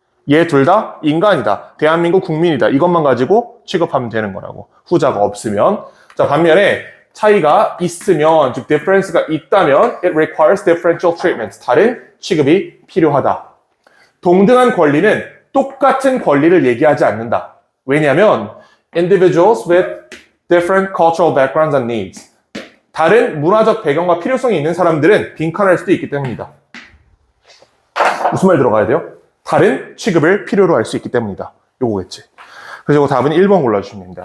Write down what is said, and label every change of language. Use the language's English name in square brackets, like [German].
[Korean] 얘 둘 다 인간이다. 대한민국 국민이다. 이것만 가지고 취급하면 되는 거라고. 후자가 없으면. 자, 반면에 차이가 있으면, 즉 difference가 있다면 [English] it requires differential treatment. [Korean] 다른 취급이 필요하다. 동등한 권리는 똑같은 권리를 얘기하지 않는다. 왜냐하면 [English] individuals with different cultural backgrounds and needs. [Korean] 다른 문화적 배경과 필요성이 있는 사람들은 빈칸할 수도 있기 때문이다. 무슨 말 들어가야 돼요? 다른 취급을 필요로 할 수 있기 때문이다. 요거겠지. 그래서 답은 1번 골라주시면 됩니다.